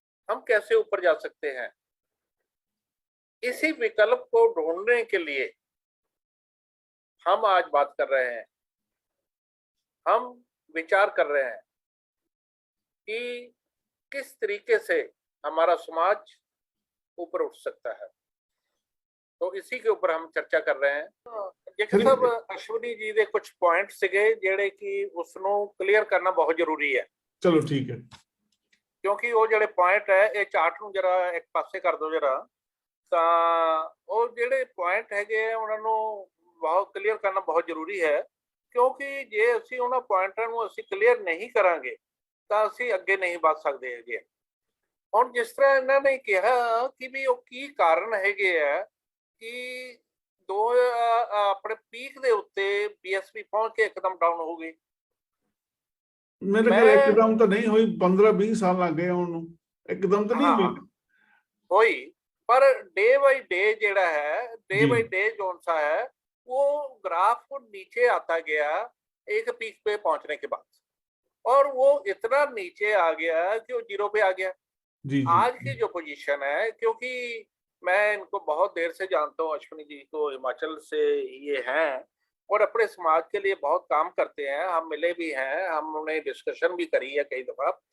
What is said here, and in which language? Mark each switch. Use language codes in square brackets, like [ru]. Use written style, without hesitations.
[hi] हम कैसे ऊपर जा सकते हैं? इसी विकल्प को ढूंढने के लिए हम आज बात कर रहे हैं, हम विचार कर रहे हैं कि किस तरीके से हमारा समाज ऊपर उठ सकता है। तो इसी के ऊपर हम चर्चा कर रहे हैं। [pa] ਜੇਕਰ ਸਾਹਿਬ ਅਸ਼ਵਨੀ ਜੀ ਦੇ ਕੁਝ ਪੁਆਇੰਟ ਸੀਗੇ ਜਿਹੜੇ ਕਿ ਉਸ ਨੂੰ ਕਲੀਅਰ ਕਰਨਾ ਬਹੁਤ ਜ਼ਰੂਰੀ ਹੈ। ਚਲੋ ਠੀਕ ਹੈ, ਕਿਉਂਕਿ ਉਹ ਜਿਹੜੇ ਪੁਆਇੰਟ ਹੈ ਇਹ ਚਾਰਟ ਨੂੰ ਜਰਾ ਇੱਕ ਪਾਸੇ ਕਰ ਦਿਓ ਜਰਾ, ਤਾਂ ਉਹ ਜਿਹੜੇ ਪੁਆਇੰਟ ਹੈਗੇ ਆ ਉਹਨਾਂ ਨੂੰ ਬਹੁਤ ਕਲੀਅਰ ਕਰਨਾ ਬਹੁਤ ਜ਼ਰੂਰੀ ਹੈ। ਕਿਉਂਕਿ ਜੇ ਅਸੀਂ ਉਹਨਾਂ ਪੁਆਇੰਟਾਂ ਨੂੰ ਅਸੀਂ ਕਲੀਅਰ ਨਹੀਂ ਕਰਾਂਗੇ ਤਾਂ ਅਸੀਂ ਅੱਗੇ ਨਹੀਂ ਵੱਧ ਸਕਦੇ ਹੈਗੇ। ਹੁਣ ਜਿਸ ਤਰ੍ਹਾਂ ਇਹਨਾਂ ਨੇ ਕਿਹਾ ਕਿ ਵੀ ਉਹ ਕੀ ਕਾਰਨ ਹੈਗੇ ਆ ਕਿ ਦੋ ਆਪਣੇ ਪੀਕ ਦੇ ਉੱਤੇ ਬੀਐਸਪੀ ਪਹੁੰਚ ਕੇ ਇੱਕਦਮ ਡਾਊਨ ਹੋ ਗਈ। ਮੇਰੇ ਖਿਆਲ ਇੱਕਦਮ ਤਾਂ ਨਹੀਂ ਹੋਈ, 15-20 ਸਾਲ ਲੱਗ ਗਏ ਉਹਨੂੰ, ਇੱਕਦਮ ਤਾਂ ਨਹੀਂ ਹੋਈ [hi] ਹੋਈ, पर डे बाई डे जेड़ा है, डे बाई डे जोन सा है वो ग्राफ नीचे आता गया एक पीक पे पहुंचने के बाद, और वो इतना नीचे आ गया कि वो 0 पे आ गया। जी। आज की जो पोजीशन है, क्योंकि मैं इनको बहुत देर से जानता हूँ, अश्विनी जी को हिमाचल से ये हैं और अपने समाज के लिए बहुत काम करते हैं, हम मिले भी हैं, हमने डिस्कशन भी करी है कई दफा।